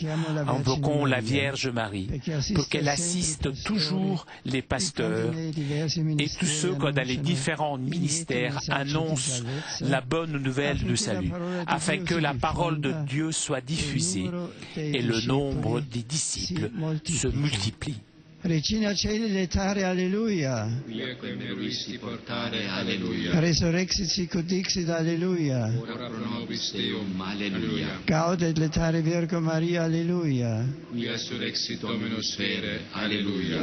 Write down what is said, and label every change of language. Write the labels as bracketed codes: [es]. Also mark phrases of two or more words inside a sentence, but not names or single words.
[fr] Invoquons la Vierge Marie pour qu'elle assiste toujours les pasteurs et tous ceux qui, dans les différents ministères, annoncent la bonne nouvelle du salut, afin que la parole de Dieu soit diffusée et le nombre des disciples se multiplie. [la] Regina Caeli letare, alleluia. Quieque meruisti portare, alleluia. Resurrexit sicut dixit, alleluia. Ora pro nobis Deum, alleluia. Gaudet letare Virgo Maria, alleluia. Quia surrexit Dominus vere, alleluia.